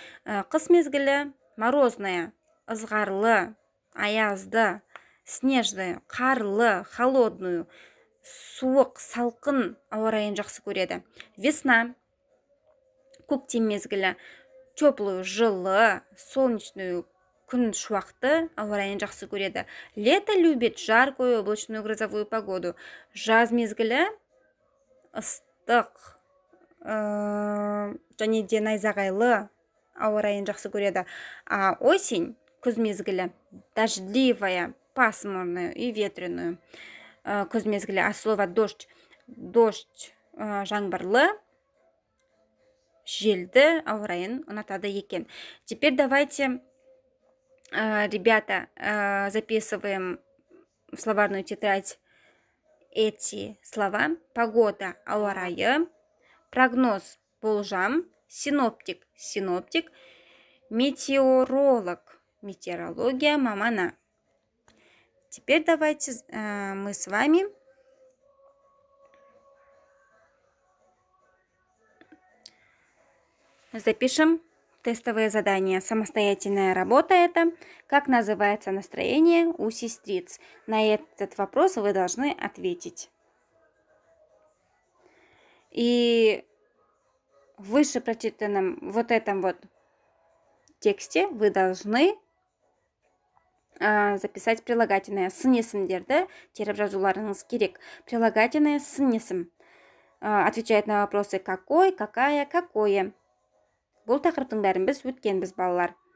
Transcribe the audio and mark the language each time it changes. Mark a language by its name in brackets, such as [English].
[Kazakh] Қыс мезгілі морозная, ызғарлы, аязды, снежный, қарлы, холодную, суық, салқын ауа райын жақсы көреді. Весна, көктем мезгілі, теплую, жылы, солнечную, күн шуақты ауа райын жақсы көреді. [Russian] Лето любит жаркую, облачную, грозовую погоду. [Kazakh] Жаз мезгілі ыстық, және де найзағайлы ауа райын жақсы көреді. [Russian] А осень, күз мезгілі, дождливая, пасмурную и ветреную. [Kazakh] Күз мезгілі, [Russian] от слова дождь, [Kazakh] жаңбырлы, желді ауа райын ұнатады екен. [Russian] Теперь давайте, ребята, записываем в словарную тетрадь эти слова. Погода, ауа райы, прогноз, болжам, синоптик, метеоролог, метеорология, мамана. Теперь давайте мы с вами запишем тестовое задание. Самостоятельная работа это. Как называется настроение у сестриц? На этот вопрос вы должны ответить. И в выше прочитанном вот этом вот тексте вы должны записать прилагательное [Kazakh] сын есімдерді теріп жазуларыңыз керек. [Russian] Прилагательное сын есім отвечает на вопросы какой, какая, какое. [Kazakh] Бұл тақырыптың бәрін біз өткенбіз, балалар.